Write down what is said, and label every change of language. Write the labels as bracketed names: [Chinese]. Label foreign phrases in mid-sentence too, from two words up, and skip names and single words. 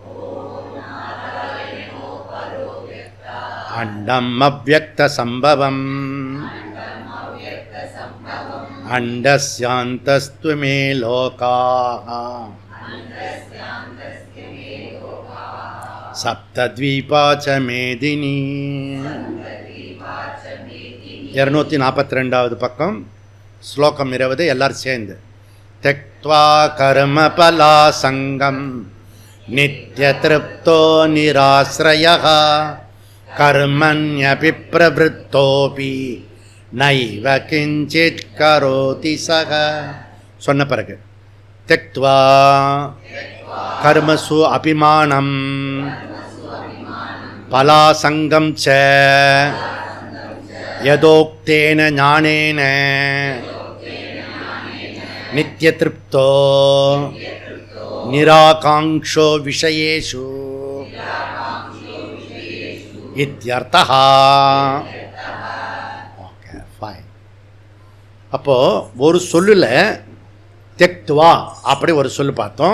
[Sanskrit] अण्डम् अव्यक्त सम्भवम् अण्डस्यान्तस्त्विमे लोकाः सप्तद्वीपा च मेदिनी. [Tamil] 242வது பக்கம், ஸ்லோகம் 20. எல்லாரும் சேர்ந்து. [Sanskrit] त्यक्त्वा कर्मफलासङ्गं नित्यतृप्तो निराश्रयः कर्मण्यपि प्रवृत्तोऽपि नैव किञ्चित् करोति सः. [Tamil] சொன்ன பிறகு [Sanskrit] त्यक्त्वा कर्मसु अभिमानं फलासङ्गं च यदोक्तेन ज्ञानेन नित्यतृप्तो निराकाङ्क्षो विषयेषु इत्यर्थः. [English] Okay, fine. [Tamil] அப்போது ஒரு சொல்லில் தெக்துவா அப்படி ஒரு சொல்லு பார்த்தோம்.